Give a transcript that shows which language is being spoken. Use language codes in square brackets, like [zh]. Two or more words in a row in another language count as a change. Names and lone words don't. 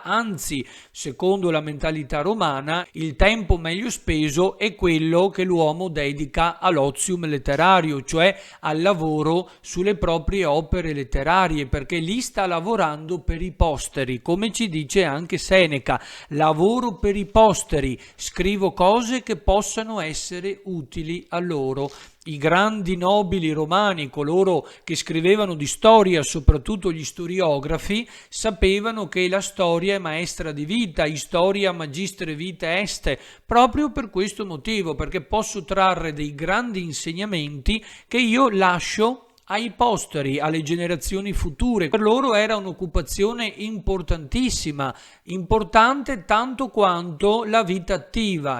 [it] Anzi, secondo la mentalità romana, il tempo meglio speso è quello che l'uomo dedica all'ozium letterario, cioè al lavoro sulle proprie opere letterarie, perché lì sta lavorando per i posteri, come ci dice anche Seneca: lavoro per i posteri, scrivo cose che possano essere utili a loro. I grandi nobili romani, coloro che scrivevano di storia, soprattutto gli storiografi, sapevano che la storia è maestra di vita, [la] historia magistere vitae est, [it] proprio per questo motivo, perché posso trarre dei grandi insegnamenti che io lascio ai posteri, alle generazioni future. Per loro era un'occupazione importantissima, importante tanto quanto la vita attiva.